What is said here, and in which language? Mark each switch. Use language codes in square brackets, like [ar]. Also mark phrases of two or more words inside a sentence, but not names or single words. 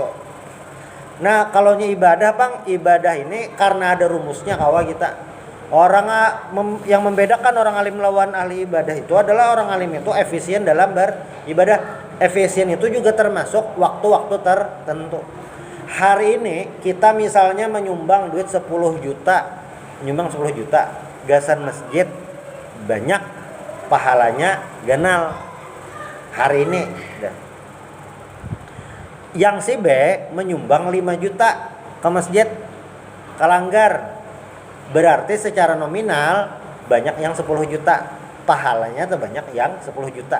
[bjn] Nah, kalau ibadah Bang, ibadah ini karena ada rumusnya kawa kita. [id] Orang yang membedakan orang alim lawan ahli ibadah itu adalah orang alim itu efisien dalam beribadah. Efisien itu juga termasuk waktu-waktu tertentu. [bjn] Hari ini kita misalnya menyumbang duit 10 juta, menyumbang 10 juta, gasan masjid banyak, pahalanya ganal. [id] Hari ini yang si B menyumbang 5 juta ke masjid, kalanggar, berarti secara nominal banyak yang 10 juta, pahalanya terbanyak yang 10 juta.